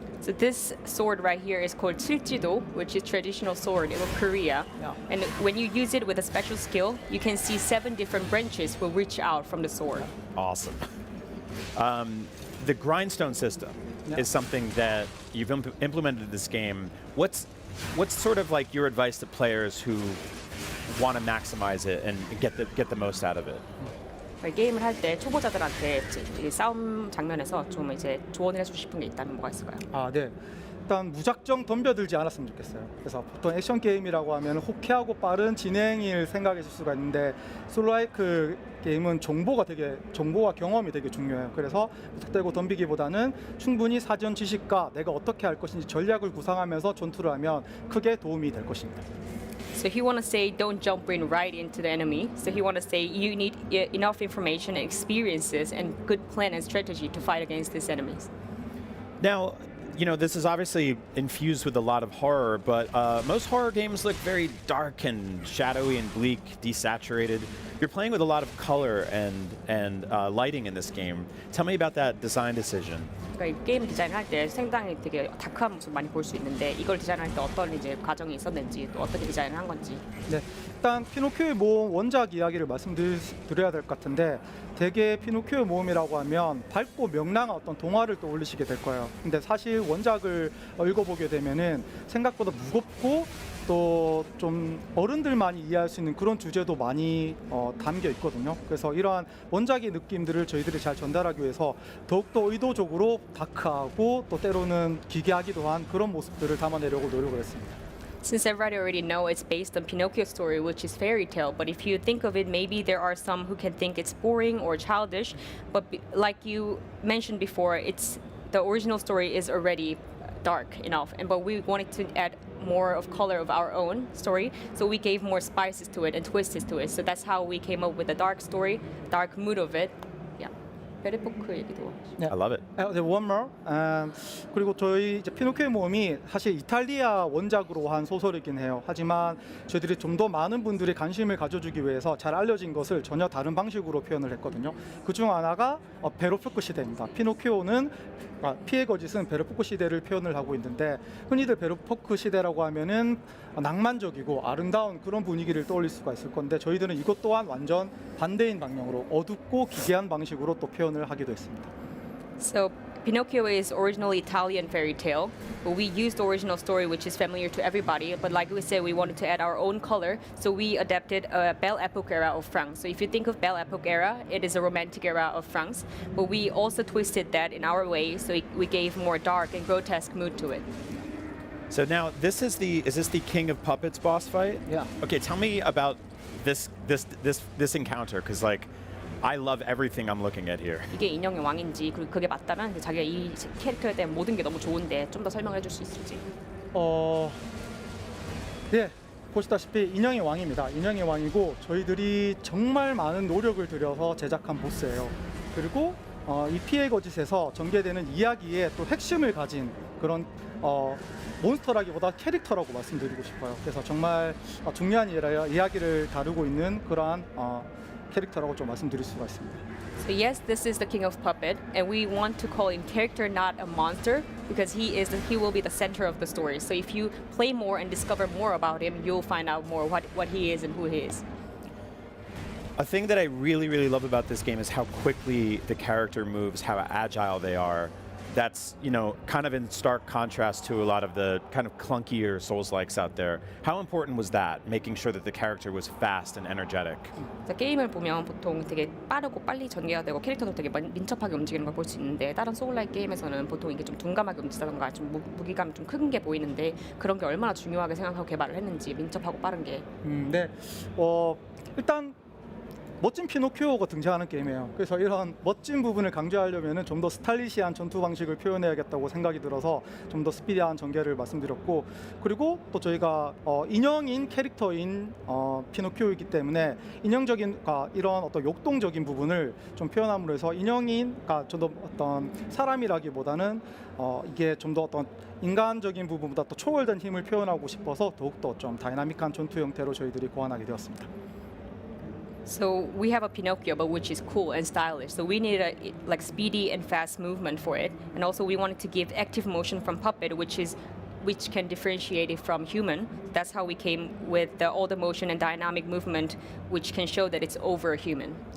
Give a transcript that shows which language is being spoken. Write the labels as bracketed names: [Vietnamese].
[English] So this sword right here is called 칠지도, which is traditional sword of Korea. Yeah. And when you use it with a special skill, you can see 7 different branches will reach out from the sword. Awesome. The grindstone system is something that you've implemented in this game. What's sort of like your advice to players who want to maximize it and get the most out of it? [Korean] 게임을 할 때 초보자들한테 이 싸움 장면에서 좀 이제 조언을 해주고 싶은 게 있다면 뭐가 있을까요? 네. 일단 무작정 덤벼들지 않았으면 좋겠어요. 그래서 보통 액션 게임이라고 하면 호쾌하고 빠른 진행을 생각하실 수가 있는데, 솔로라이크 게임은 정보가 경험이 되게 중요해요. 그래서 무턱대고 덤비기보다는 충분히 사전 지식과 내가 어떻게 할 것인지 전략을 구상하면서 전투를 하면 크게 도움이 될 것입니다. [English] So he want to say don't jump in right into the enemy. So he want to say you need enough information and experiences and good plan and strategy to fight against these enemies. Now, you know, this is obviously infused with a lot of horror, but most horror games look very dark and shadowy and bleak, desaturated. You're playing with a lot of color and lighting in this game. Tell me about that design decision. [Korean] 그러니까 이 게임 디자인할 때 상당히 되게 다크한 모습 많이 볼 수 있는데, 이걸 디자인할 때 어떤 이제 과정이 있었는지, 또 어떻게 디자인을 한 건지. 네, 일단 피노키오의 모험 원작 이야기를 말씀드려야 될 것 같은데, 대개 피노키오의 모험이라고 하면 밝고 명랑한 어떤 동화를 떠올리시게 될 거예요. 근데 사실 원작을 읽어보게 되면은 생각보다 무겁고 또 좀 어른들만이 이해할 수 있는 그런 주제도 많이 담겨 있거든요. 그래서 이러한 원작의 느낌들을 저희들이 잘 전달하기 위해서 더욱더 의도적으로 다크하고 또 때로는 기괴하기도 한 그런 모습들을 담아내려고 노력을 했습니다. [English] Since everybody already know it's based on Pinocchio's story, which is fairy tale, but if you think of it, maybe there are some who can think it's boring or childish. But like you mentioned before, it's the original story is already dark enough, but we wanted to add more of color of our own story, so we gave more spices to it and twists to it. So that's how we came up with the dark story, dark mood of it. [Korean] Yeah. 베르포크 얘기도. [English] I love it. One more. [Korean] 그리고 저희 이제 피노키오의 모험이 사실 이탈리아 원작으로 한 소설이긴 해요. 하지만 저희들이 좀 더 많은 분들이 관심을 가져주기 위해서 잘 알려진 것을 전혀 다른 방식으로 표현을 했거든요. 그 중 하나가 베르포크 시대입니다. 피노키오는 피의 거짓은 베르포크 시대를 표현을 하고 있는데 흔히들 베르포크 시대라고 하면은 낭만적이고 아름다운 그런 분위기를 떠올릴 수가 있을 건데 저희들은 이것 또한 완전 반대인 방향으로 어둡고 기괴한 방식으로 또 표현을 하기도 했습니다. [English] So Pinocchio is originally Italian fairy tale, but we used the original story, which is familiar to everybody. But like we said, we wanted to add our own color, so we adapted a Belle Epoque era of France. So if you think of Belle Epoque era, it is a romantic era of France, but we also twisted that in our way, so we gave more dark and grotesque mood to it. So now is this the King of Puppets boss fight? Yeah. Okay, tell me about this encounter, because like I love everything I'm looking at here. [Korean] 이게 인형의 왕인지 그리고 그게 맞다면 이제 자기가 이 캐릭터에 대한 모든 게 너무 좋은데 좀 더 설명을 해줄 수 있을지. 네, 보시다시피 인형의 왕입니다. 인형의 왕이고 저희들이 정말 많은 노력을 들여서 제작한 보스예요. 그리고 이 피해 거짓에서 전개되는 이야기의 또 핵심을 가진 그런 몬스터라기보다 캐릭터라고 말씀드리고 싶어요. 그래서 정말 중요한 이야기를 다루고 있는 그러한 캐릭터라고 좀 말씀드릴 수가 있습니다. [English] So yes, this is the king of puppet, and we want to call him character, not a monster, because he will be the center of the story. So if you play more and discover more about him, you'll find out more what he is and who he is. A thing that I really, really love about this game is how quickly the character moves, how agile they are. That's, kind of in stark contrast to a lot of the kind of clunkier Souls-likes out there. How important was that, making sure that the character was fast and energetic? [Korean] 게임을 보면 보통 되게 빠르고 빨리 전개가 되고 캐릭터도 되게 민첩하게 움직이는 걸 볼 수 있는데 다른 소울라이크 게임에서는 보통 이게 좀 둔감하게 움직이다던가 좀 무기감이 좀 큰 게 보이는데 그런 게 얼마나 중요하게 생각하고 개발을 했는지 민첩하고 빠른 게. 네. 일단 멋진 피노키오가 등장하는 게임이에요. 그래서 이런 멋진 부분을 강조하려면 좀 더 스타일리시한 전투 방식을 표현해야겠다고 생각이 들어서 좀 더 스피디한 전개를 말씀드렸고, 그리고 또 저희가 인형인 캐릭터인 피노키오이기 때문에 인형적인 이런 어떤 역동적인 부분을 좀 표현함으로 해서 인형인 좀 더 어떤 사람이라기보다는 이게 좀 더 어떤 인간적인 부분보다 또 초월된 힘을 표현하고 싶어서 더욱더 좀 다이나믹한 전투 형태로 저희들이 고안하게 되었습니다. [English] So we have a Pinocchio, but which is cool and stylish. So we needed a like speedy and fast movement for it, and also we wanted to give active motion from puppet, which can differentiate it from human. That's how we came with all the motion and dynamic movement, which can show that it's over human.